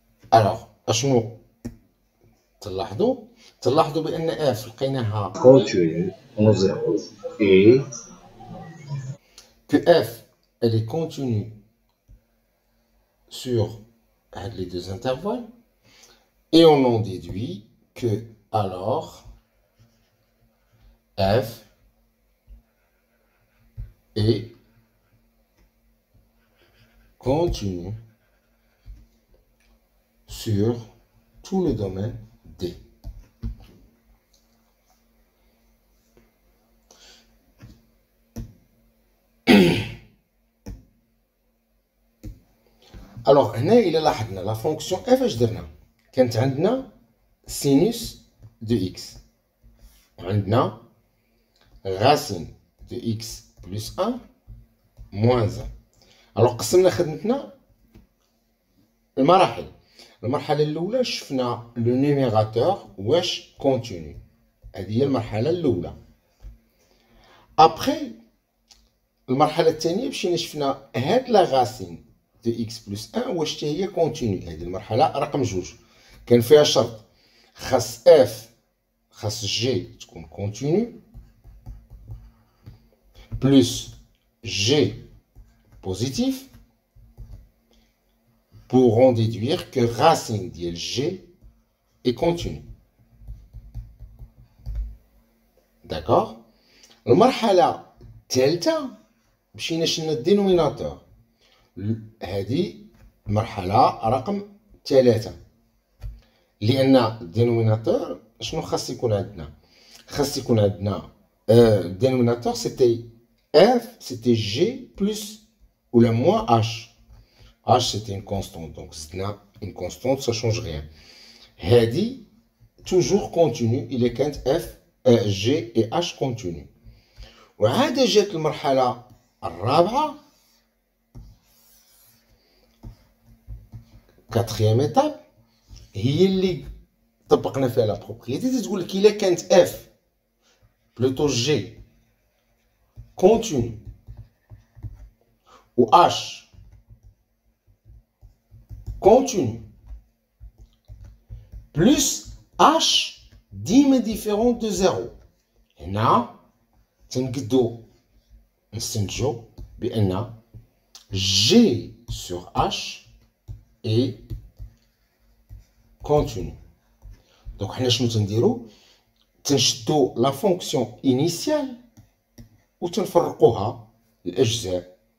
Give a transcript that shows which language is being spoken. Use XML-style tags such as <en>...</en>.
<ar>Alors, اشنو تلاحظوا بان f لقيناها</ar> <fr>continue en 0 et que f elle est continue sur les deux intervalles et on en déduit que alors f est continue sur tout le domaine D.</fr> <ar>Alors هنا إلا لاحظنا لا فونكسيون اف اش درنا كانت عندنا</ar> <fr>sinus de x. On a racine de x plus 1 moins 1.</fr> <ar>Alors, قسمنا خدمتنا المراحل. المرحلة الأولى شفنا لو نيميراتور واش كونتينيو. هذه هي المرحلة الأولى. أبخي المرحلة الثانية مشينا شفنا هاد لا غاسين دو إكس بلس 1 واش حتى هي كونتينيو. هذه المرحلة رقم 2 كان فيها شرط خاص اف خاص جي تكون كونتينيو بلس جي</ar> <fr>positif pour en déduire que racine de G est continue. D'accord?</fr> <ar>Le marhala delta, مشينا شلنا الدينوميناتور. هذه المرحلة رقم 3. لأن الدينوميناتور شنو خاص يكون عندنا؟ خاص يكون عندنا الدينوميناتور سيتي F,</ar> <fr>c'était G plus ou la moins H. H, c'était une constante. Donc, c'est une constante, ça ne change rien. Hadi, toujours continu. Il est quand F, G et H continu.</fr> <ar>وعاد جات المرحلة الرابعة.</ar> <fr>Quatrième étape.</fr> <ar>هي اللي طبقنا فيها</ar> <fr>la propriété.</fr> <ar>تقول لك إلا كانت</ar> <fr>F plutôt G continu ou H continu plus H</fr> <ar>ديما</ar> <fr>différent de 0.</fr> <ar>هنا تنقدو نستنتجو بأن</ar> <fr>G sur H est continu.</fr> <ar>Donc حنا شنو تنديرو؟ تنشدو لا فونكسيون إنيسيال وتنفرقوها الأجزاء.</ar>